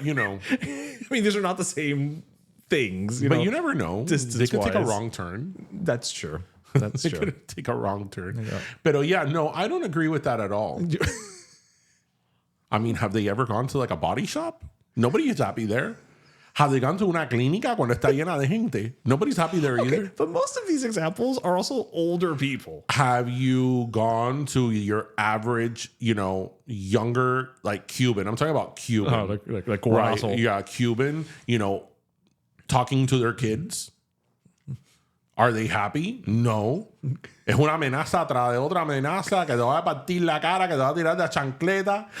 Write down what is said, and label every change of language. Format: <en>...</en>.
<en>I mean, these are not the same things. But you never know. They could take a Distance-wise. wrong turn. That's true. That's They true. could take a wrong turn. Yeah. But yeah, no, I don't agree with that at all. I mean, have they ever gone to like a body shop? Nobody is happy there. Have they gone to</en> <es>una clínica cuando está llena de gente?</es> <en>Nobody's happy there either. But most of these examples are also older people. Have you gone to your average, younger, like Cuban? I'm talking about Cuban. Oh, like Right? Guarazo. Yeah, Cuban, talking to their kids. Are they happy? No.</en> <es>Es una amenaza tras de otra amenaza que te va a partir la cara, que te va a tirar de chancleta.</es>